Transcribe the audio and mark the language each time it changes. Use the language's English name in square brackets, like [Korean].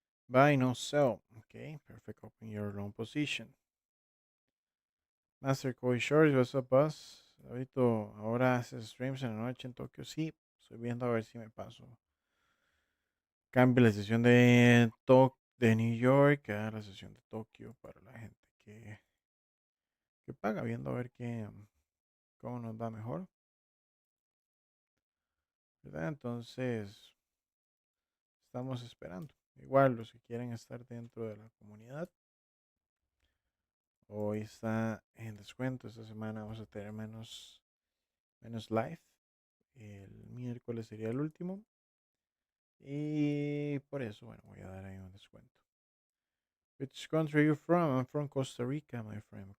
[English] Buy, no sell. Okay, perfect. Open your long position. Master Koi Shorts, what's up, boss? [Spanish] Ahorita, ahora haces streams en la noche en Tokio. Sí, estoy viendo a ver si me paso. Cambio la sesión de New York a la sesión de Tokio para la gente que paga, viendo a ver cómo nos va mejor. ¿Verdad? Entonces, estamos esperando. Igual, los que quieren estar dentro de la comunidad, hoy está en descuento. Esta semana vamos a tener menos live. El miércoles sería el último. Y por eso, bueno, voy a dar ahí un descuento. [English] Which country are you from? I'm from Costa Rica, my friend.